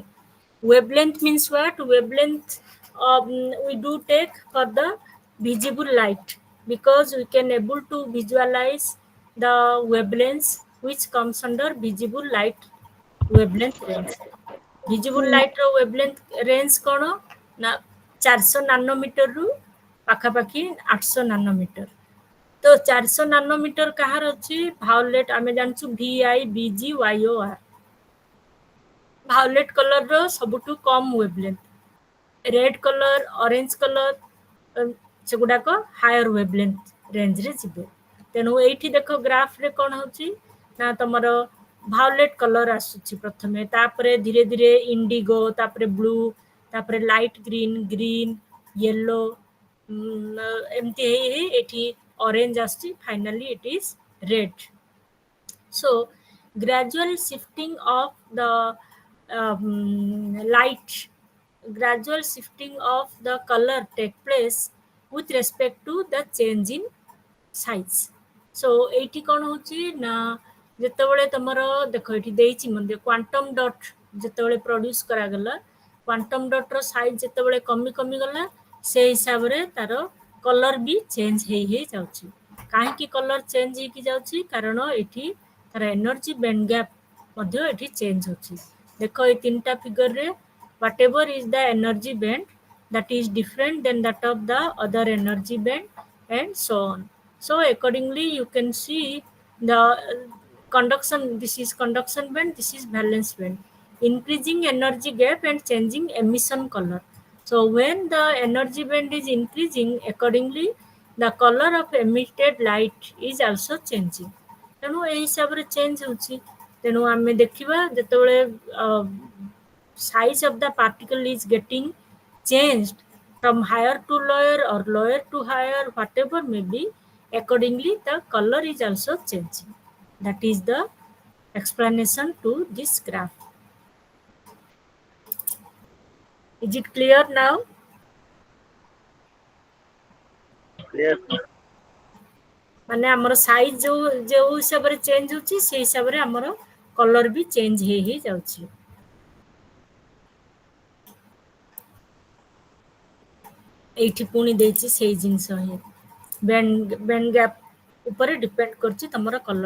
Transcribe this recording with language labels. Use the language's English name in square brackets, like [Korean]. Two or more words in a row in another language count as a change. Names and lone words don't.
[English] Wavelength means what? Wavelength we do take for the visible light, because we can able to visualize the wavelengths which comes under visible light wavelength range. Visible light [Odia] ର [English] wavelength range [Odia] କ'ଣ ନା 400 ନାନୋମିଟର ରୁ ପାଖାପାଖି 800 ନାନୋମିଟର। ତ 400 ନାନୋମିଟର କାହାର ଅଛି? ଭାଓଲେଟ୍, ଆମେ ଜାଣିଛୁ VIBG YOR, [English] violet colorର [Odia] ସବୁଠୁ କମ୍ wavelength। [English] red color, orange color [Odia] ସେଗୁଡାକ [English] higher wavelength rangeରେ [Odia] ଯିବେ। ତେଣୁ ଏଇଠି ଦେଖ ଗ୍ରାଫରେ କ'ଣ ହେଉଛି ନା ତମର [English] violet color [Odia] ଆସୁଛି ପ୍ରଥମେ, ତାପରେ ଧୀରେ ଧୀରେ ଇଣ୍ଡିଗୋ, ତାପରେ ବ୍ଲୁ, ତାପରେ [English] light green, green, yellow, [Odia] ଏମିତି ହେଇ ହେଇ ଏଠି ଅରେଞ୍ଜ ଆସୁଛି, [English] finally it is red. So gradual shifting of the light, gradual shifting of the color take place with respect to the change in size. [Odia] So ଏଇଠି କ'ଣ ହେଉଛି ନା ଯେତେବେଳେ ତମର ଦେଖ ଏଠି ଦେଇଛି ମଧ୍ୟ [English] quantum dot [Odia] ଯେତେବେଳେ ପ୍ରଡ୍ୟୁସ୍ କରାଗଲା, [English] quantum dotର size [Odia] ଯେତେବେଳେ କମି କମିଗଲା, ସେ ହିସାବରେ ତାର କଲର୍ ବି ଚେଞ୍ଜ ହେଇ ହେଇ ଯାଉଛି। କାହିଁକି କଲର୍ ଚେଞ୍ଜ ହେଇକି ଯାଉଛି? କାରଣ ଏଠି ତାର [English] energy band gap [Odia] ମଧ୍ୟ ଏଠି ଚେଞ୍ଜ ହେଉଛି। ଦେଖ ଏଇ ତିନିଟା ଫିଗରରେ [English] whatever is the energy band that is different than that of the other energy band and so on. So accordingly you can see the conduction, this is conduction band, this is valence band, increasing energy gap and changing emission color. So when the energy band is increasing, accordingly the color of emitted light is also changing. [Odia] ତେଣୁ ଏହି ହିସାବରେ ଚେଞ୍ଜ ହେଉଛି। ତେଣୁ ଆମେ ଦେଖିବା ଯେତେବେଳେ [English] size of the particle is getting changed from higher to lower or lower to higher, whatever may be, accordingly the color is also changing. That is the explanation to this graph. Is it clear now? Yes. [Odia] ମାନେ ଆମର ସାଇଜ ଯୋଉ ହିସାବରେ ଚେଞ୍ଜ ହେଉଛି ସେଇ ହିସାବରେ ଆମର କଲର ବି ଚେଞ୍ଜ ହେଇ ହେଇ ଯାଉଛି। ଏଇଠି ପୁଣି ଦେଇଛି ସେଇ ଜିନିଷ ହିଁ, [English] band gap [Odia] ଉପରେ ଡିପେଣ୍ଡ କରୁଛି ତମର କଲର।